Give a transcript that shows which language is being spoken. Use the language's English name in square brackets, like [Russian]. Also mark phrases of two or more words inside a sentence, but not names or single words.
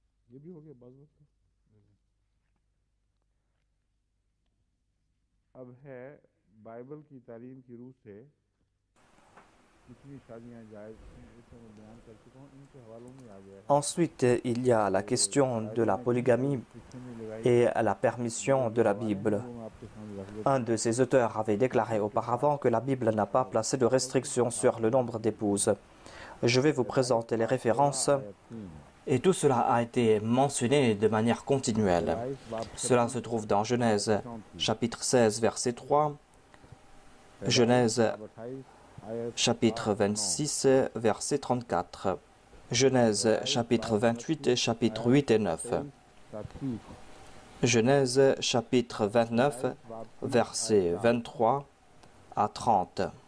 [Urdu] یہ بھی ہو گیا بس بس اب ہے بائبل کی تعلیم کی رو سے کتنی شادیاں جائز ہیں اسے میں بیان کر چکا ہوں انکے حوالوں میں آ گیا ہے [French] Ensuite, il y a la question de la polygamie et la permission de la Bible. [Urdu] وہ میں آپکے سامنے رکھ دیتا [French] Un de ses auteurs avait déclaré auparavant que la Bible n'a pas placé de restrictions sur le nombre d'épouses. Je vais vous présenter les références et tout cela a été mentionné de manière continuelle. Cela se trouve dans Genèse chapitre 16 verset 3, Genèse chapitre 26 verset 34, Genèse chapitre 28 chapitre 8 et 9, Genèse chapitre 29 verset 23 à 30,